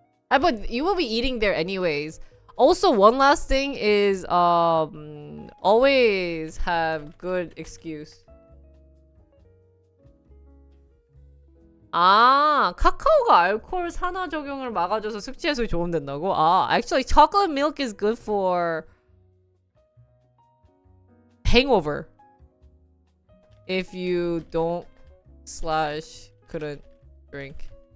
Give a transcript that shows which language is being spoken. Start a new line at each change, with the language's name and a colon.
English: But you will be eating there anyways. Also, one last thing is always have good excuse.
Korean: 아, 카카오가 알코올 산화 적용을 막아줘서 숙취 해소에 도움된다고?
English: 아, actually chocolate milk is good for hangover. If you don't / couldn't drink.